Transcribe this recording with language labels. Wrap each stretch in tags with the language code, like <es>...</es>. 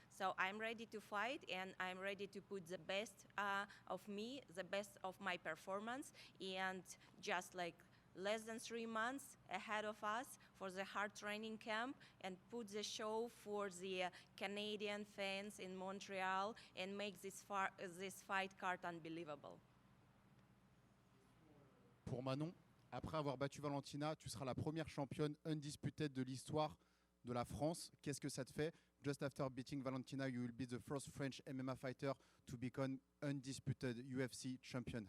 <en>So I'm ready to fight and I'm ready to put the best of me, the best of my performance, and just like less than 3 months ahead of us for the hard training camp and put the show for the Canadian fans in Montreal and make this fight card unbelievable.</en> <fr>Pour Manon, après avoir battu Valentina, tu seras la première championne undisputed de l'histoire de la France. Qu'est-ce que ça te fait?</fr> <en>Just after beating Valentina, you will be the first French MMA fighter to become undisputed UFC champion.</en>